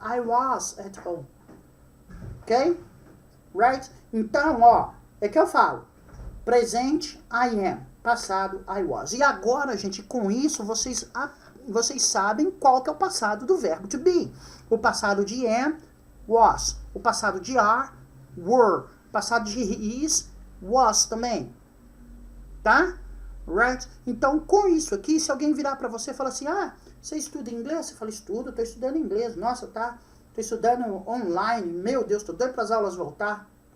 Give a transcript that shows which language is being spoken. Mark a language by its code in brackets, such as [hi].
[en] I was at home. Ok? Right? [pt] Então, ó, é que eu falo. Presente, I am. Passado, I was. E agora, gente, com isso, vocês sabem qual que é o passado do verbo to be. O passado de am, was. O passado de are, were. O passado de is, was também. Tá? Right? Então, com isso aqui, se alguém virar pra você e falar assim, você estuda inglês? Você fala, estudo, tô estudando inglês. Nossa, tô estudando online. Meu Deus, tô doido pras aulas voltar.